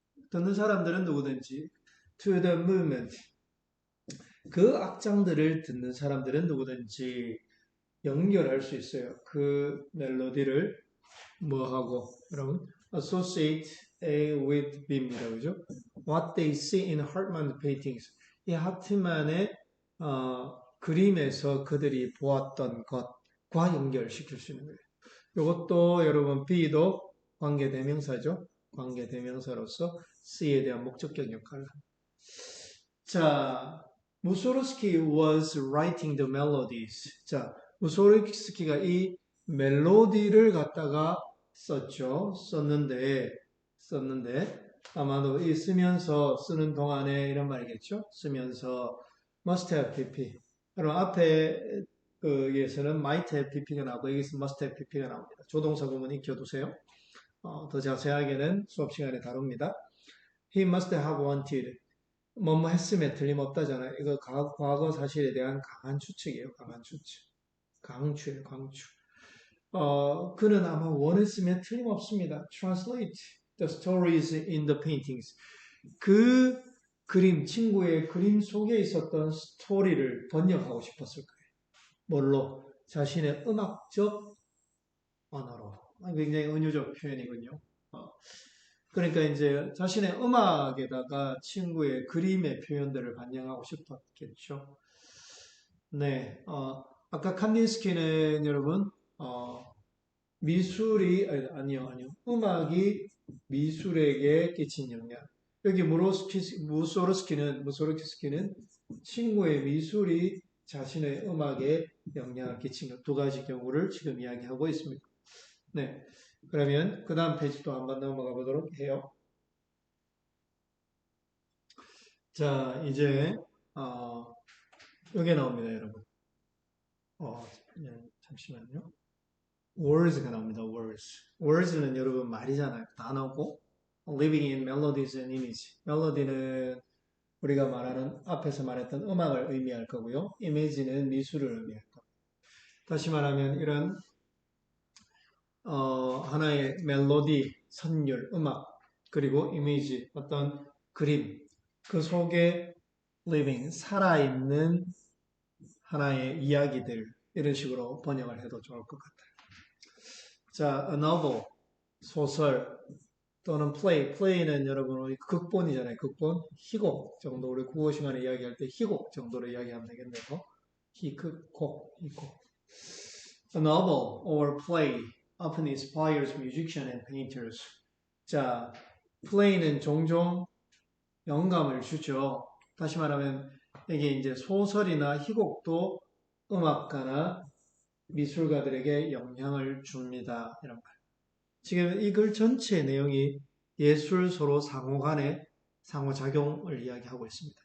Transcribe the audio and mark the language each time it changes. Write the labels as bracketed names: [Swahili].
[Korean] 듣는 사람들은 누구든지 [English] to the movement. [Korean] 그 악장들을 듣는 사람들은 누구든지 연결할 수 있어요. 그 멜로디를 뭐하고 여러분 associate with B입니다. 그죠? [English] What they see in Hartman paintings. [Korean] 이 하트만의 그림에서 그들이 보았던 것과 연결시킬 수 있는 거예요. 이것도 여러분 B도 관계대명사죠. 관계대명사로서 C에 대한 목적격 역할을 합니다. [English] 자, 무소르스키 was writing the melodies. [Korean] 자, 무소르스키가 이 멜로디를 갖다가 썼는데 아마도 이 쓰는 동안에 이런 말이겠죠. 쓰면서 [English] must have pp. [Korean] 여러분 앞에 여기에서는 might have pp가 나오고 여기서 must have pp가 나옵니다. 조동사 구문 익혀두세요. 더 자세하게는 수업 시간에 다룹니다. [English] He must have wanted. [Korean] 뭐뭐 했으면 틀림없다잖아요. 이거 과거 사실에 대한 강한 추측이에요. 강한 추측. 강추예요. 강추. 그는 아마 원했으면 틀림없습니다. [English] Translate the stories in the paintings. [Korean] 그 그림, 친구의 그림 속에 있었던 스토리를 번역하고 싶었을 거예요. 뭘로? 자신의 음악적 언어로. 굉장히 은유적 표현이군요. 그러니까 이제 자신의 음악에다가 친구의 그림의 표현들을 반영하고 싶었겠죠. 네, 아까 칸딘스키는 여러분, 미술이, 아니요. 음악이 미술에게 끼친 영향. 여기 무소르스키는 친구의 미술이 자신의 음악에 영향을 끼친 두 가지 경우를 지금 이야기하고 있습니다. 네. 그러면 그 다음 페이지 또 한번 넘어가 보도록 해요. 자, 이제 여기 나옵니다, 여러분. 네, 잠시만요. words가 나옵니다, words. words는 여러분 말이잖아요. 단어고 [English] living in melodies and image. [Korean] 멜로디는 우리가 말하는 앞에서 말했던 음악을 의미할 거고요. 이미지는 미술을 의미할 겁니다. 다시 말하면 이런 하나의 멜로디, 선율, 음악, 그리고 이미지, 어떤 그림, 그 속에 living, 살아있는 하나의 이야기들 이런 식으로 번역을 해도 좋을 것 같아요. 자, a novel, 소설 또는 play는 여러분 우리 극본이잖아요. 극본, 희곡 정도 우리 국어 시간에 이야기할 때 희곡 정도로 이야기하면 되겠네요. 희극곡, 희곡. [English] A novel or play often inspires musicians and painters. [Korean] 자, play는 종종 영감을 주죠. 다시 말하면 이게 이제 소설이나 희곡도 음악가나 미술가들에게 영향을 줍니다. 이런 말. 지금 이 글 전체의 내용이 예술 서로 상호 간의 상호작용을 이야기하고 있습니다.